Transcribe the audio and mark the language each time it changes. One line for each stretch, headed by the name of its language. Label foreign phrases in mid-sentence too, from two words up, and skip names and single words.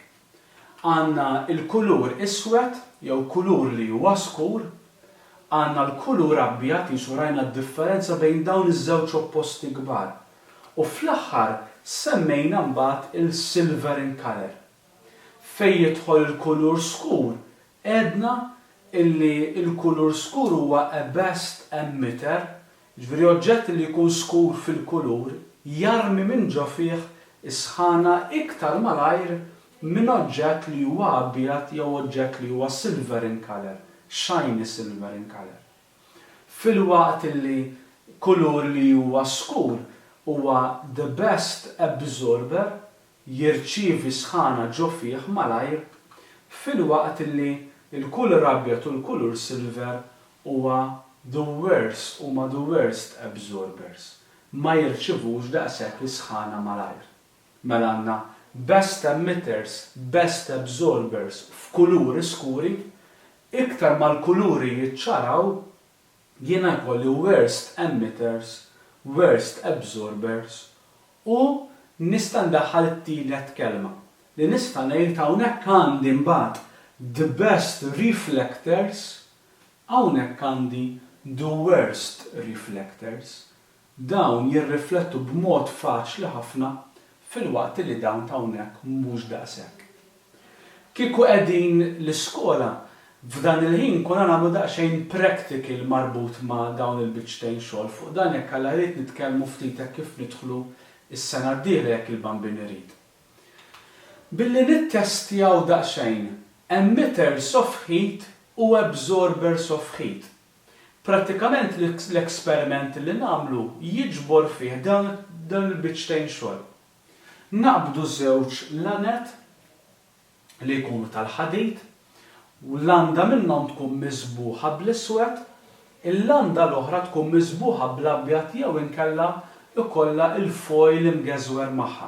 Maltese: Għandna l-kulur iswed jew kulur li huwa skur, għandna l-kulur abjad jisu rajna d-differenza bejn dawn iż-żewġ opposti kbar. U fl-aħħar semmejna mbagħad il-
English: silver in color.
Maltese: Fejn jidħol il-kulur skur, għedna illi il-kulur skur huwa
English: a best emitter,
Maltese: ġifieri oġġett li jkun skur fil-kulur jarmi minn ġo fih is-sħana iktar malajr minn oġġett li huwa abjad jew oġġett li huwa
English: silver in color, shiny silver in color.
Maltese: Fil-waqt illi kulur li huwa skur huwa
English: the best absorber
Maltese: jirċievi sħana ġo fih malajr, fil-waqt illi il-kulur abjad u l-kulur silver huma
English: the worst absorbers.
Maltese: Ma jirċivux daqshekk is-sħana malajr. Mela għandna
English: best emitters, best absorbers
Maltese: f'kuluri skuri, iktar mal-kuluri jiċċaraw jiena jkolli
English: worst emitters, worst absorbers
Maltese: u nista' ndaħħal it-tielet kelma li nista' ngħid hawnhekk għandi mbagħad
English: the best reflectors,
Maltese: hawnhekk għandi
English: the worst reflectors.
Maltese: Dawn jirriflettu b'mod faċli ħafna fil-waqt li dawn ta' hawnhekk mhux daqshekk. Kieku qegħdin l-iskola f'dan il-ħin konna nagħmlu daqsxejn practical marbut ma' dawn il-biċċtejn xogħol fuq dan jekk alla rrid nitkellmu ftit kif nidħlu is-sena d-dieħla jekk il-bambin irid. Billi nittestjaw daqsxejn
English: emitters of heat
Maltese: u
English: absorbers of heat.
Maltese: Prattikament l-eksperiment li nagħmlu jiġbor fih dan il-biċċtejn xogħol. Naqbdu żewġ lanet li jkunu tal-ħadid u l-landa minnhom tkun miżbuħa bl-iswed, il-landa l-oħra tkun miżbuħa bl-abjad jew inkella ikollha il-foil imgeżwer magħha.